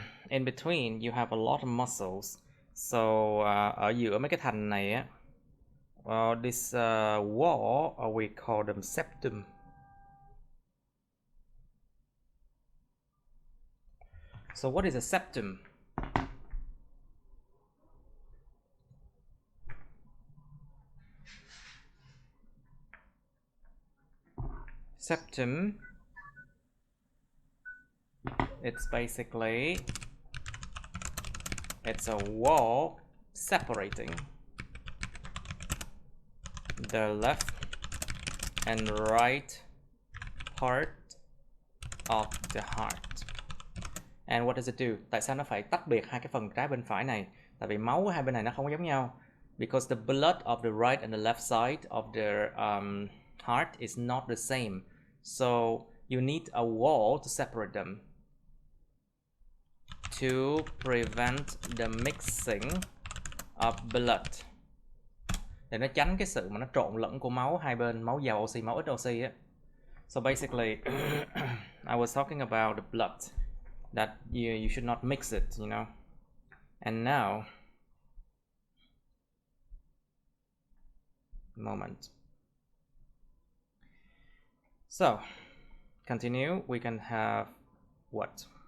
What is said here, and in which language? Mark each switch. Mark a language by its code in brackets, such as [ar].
[en] In between you have a lot of muscles. [vi] So ở giữa mấy cái thành này á, [en] this wall we call them septum. So what is a septum? Septum, it's basically a wall separating the left and right part of the heart. And what does it do? [vi] Tại sao nó phải tách biệt hai cái phần trái bên phải này? Tại vì máu của hai bên này nó không giống nhau. [en] Because the blood of the right and the left side of the heart is not the same. So you need a wall to separate them to prevent the mixing of blood. [vi] Để nó tránh cái sự mà nó trộn lẫn của máu hai bên, máu giàu oxy, máu ít oxy á. [en] So basically, I was talking about the blood, that you should not mix it, you know. And now, moment. So, continue. We can have what?